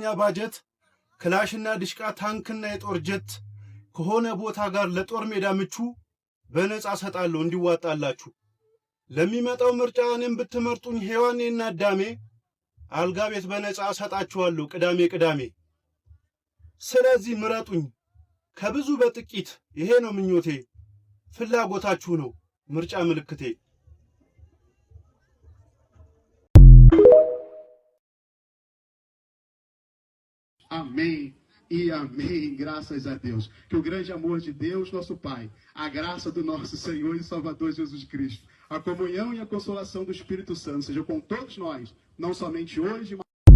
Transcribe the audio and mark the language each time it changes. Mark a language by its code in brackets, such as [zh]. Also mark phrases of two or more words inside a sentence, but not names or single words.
[am] ባጀት ክላሽና ድሽቃ ታንክና የጦር ጀት ከሆነ ቦታ ጋር ለጦር ሜዳ ምቹ በነጻ ሰጣለሁ እንዲዋጣላችሁ። ለሚመጣው ምርጫ እኔን ብትመርጡኝ ሔዋኔና አዳሜ አልጋ ቤት በነጻ ሰጣችኋለሁ ቅዳሜ። ስለዚህ ምረጡኝ ከብዙ በጥቂት ይሄ ነው ምኞቴ፣ ፍላጎታችሁ ነው ምርጫ ምልክቴ። [pt] Amém e amém, graças a Deus. Que o grande amor de Deus, nosso Pai, a graça do nosso Senhor e Salvador Jesus Cristo, a comunhão e a consolação do Espírito Santo seja com todos nós, não somente hoje, mas